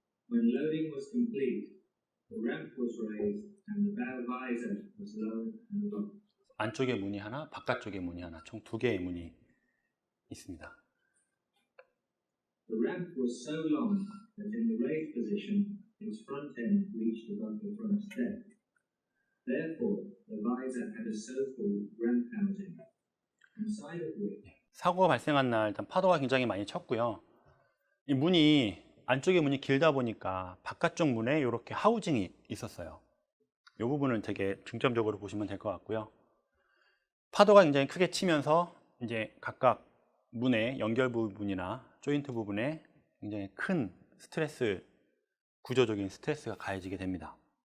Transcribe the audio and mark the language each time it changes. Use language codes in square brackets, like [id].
[en] When loading was complete, the ramp was raised and the bow visor was lowered and locked. [ko] 안쪽에 문이 하나, 바깥쪽에 문이 하나, 총 두 개의 문이 있습니다. [en] The ramp was so long that in the raised position, its front end reached above the front step. Therefore, the visor had a so-called ramp housing, inside of which. [ko] 사고가 발생한 날 일단 파도가 굉장히 많이 쳤고요. 이 문이 안쪽에 문이 길다 보니까 바깥쪽 문에 이렇게 하우징이 있었어요. 이 부분은 되게 중점적으로 보시면 될 것 같고요. 파도가 굉장히 크게 치면서 이제 각각 문의 연결 부분이나 조인트 부분에 굉장히 큰 스트레스, 구조적인 스트레스가 가해지게 됩니다.